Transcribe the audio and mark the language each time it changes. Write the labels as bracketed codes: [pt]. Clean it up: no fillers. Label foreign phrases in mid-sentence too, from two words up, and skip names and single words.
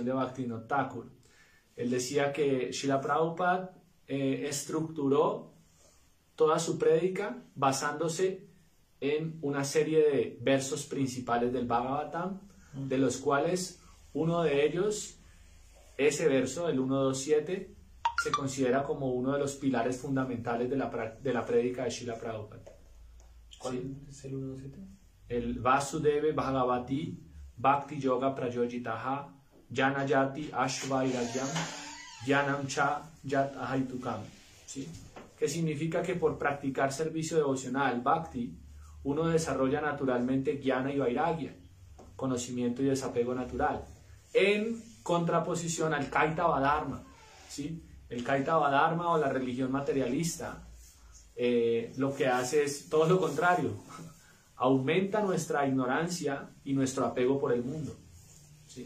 [es] de Bhaktivinoda Thakur, él decía que Srila Prabhupada estructuró toda su prédica basándose en una serie de versos principales del Bhagavatam, de los cuales uno de ellos, ese verso, el 1.2.7, se considera como uno de los pilares fundamentales de la prédica de Srila Prabhupada. ¿Cuál es el 1.2.7? [sa] El वासुदेवे भगवति भक्ति योग प्रयोजितः जनयति अश्वैराग्यं यानं च यत् अहैतुकम्, [es] ¿sí? Que significa que por practicar servicio devocional, Bhakti, uno desarrolla naturalmente Jnana y Vairagya, conocimiento y desapego natural, en contraposición al Kaitava Dharma, ¿sí? El Kaitava Dharma o la religión materialista lo que hace es todo lo contrario, aumenta nuestra ignorancia y nuestro apego por el mundo, ¿sí?